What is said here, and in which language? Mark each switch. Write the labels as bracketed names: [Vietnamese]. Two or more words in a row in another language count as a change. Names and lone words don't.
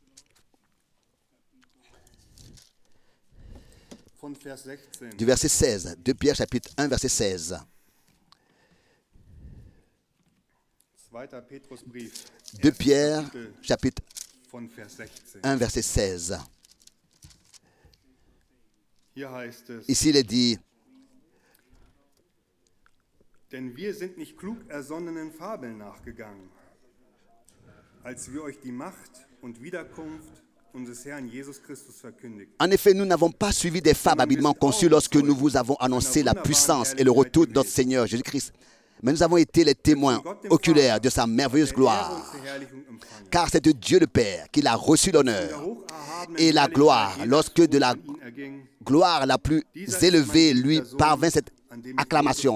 [French] Du verset 16. 2 Pierre chapitre 1, verset 16. 2 Pierre chapitre 1, verset 16. Ici, il est dit, [German] denn wir sind nicht klug ersonnenen Fabeln nachgegangen, als wir euch die Macht und Wiederkunft unseres Herrn Jesus Christus verkündigten. [French] En effet, nous n'avons pas suivi des fables habilement conçues lorsque nous vous avons annoncé la puissance et le retour de notre Seigneur Jésus-Christ. Mais nous avons été les témoins oculaires de sa merveilleuse gloire. Car c'est de Dieu le Père qu'il a reçu l'honneur et la gloire lorsque de la gloire la plus élevée lui parvint cette acclamation.